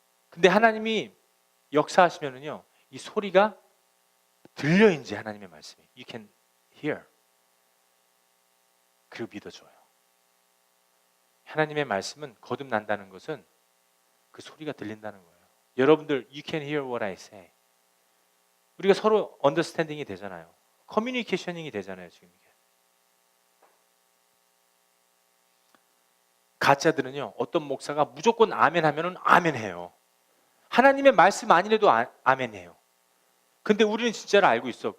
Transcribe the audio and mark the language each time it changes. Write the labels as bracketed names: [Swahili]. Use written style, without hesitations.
[Korean] 근데 하나님이 역사하시면은요, 이 소리가 들려. 이제 하나님의 말씀이 [English] You can hear. [Korean] 그리고 믿어줘요. 하나님의 말씀은 거듭난다는 것은 그 소리가 들린다는 거예요. 여러분들 [English] You can hear what I say. [Korean] 우리가 서로 언더스탠딩이 되잖아요. 커뮤니케이션이 되잖아요. 지금 이게 가짜들은요, 어떤 목사가 무조건 아멘 하면은 아멘 해요. 하나님의 말씀 아니래도 아멘 해요. 근데 우리는 진짜를 알고 있어.